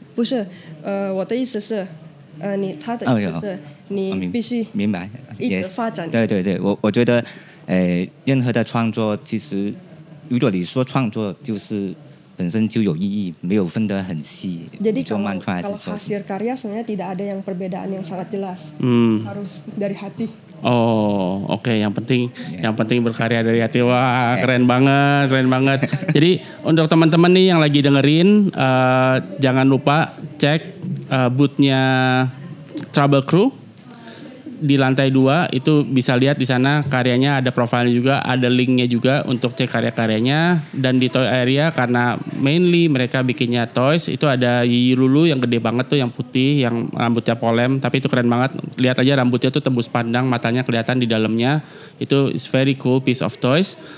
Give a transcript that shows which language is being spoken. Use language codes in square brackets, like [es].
[zh] 不是，我的意思是，他的意思是，你必须明白一直发展。对对对，我觉得，任何的创作其实，如果你说创作就是本身就有意义，没有分得很细。 [id] Jadi kalau hasil karya sebenarnya tidak ada yang perbedaan yang sangat jelas, harus dari hati. Oh, oke. Yang penting berkarya dari hati. Wah, keren banget. Jadi untuk teman-teman nih yang lagi dengerin, jangan lupa cek booth-nya Trouble Crew di lantai 2. Itu bisa lihat di sana karyanya, ada profilnya juga, ada linknya juga untuk cek karya-karyanya. Dan di toy area karena mainly mereka bikinnya toys, itu ada Yiyi Lulu yang gede banget tuh, yang putih, yang rambutnya polem, tapi itu keren banget. Lihat aja rambutnya tuh tembus pandang, matanya kelihatan di dalamnya. [en] Itu is very cool piece of toys.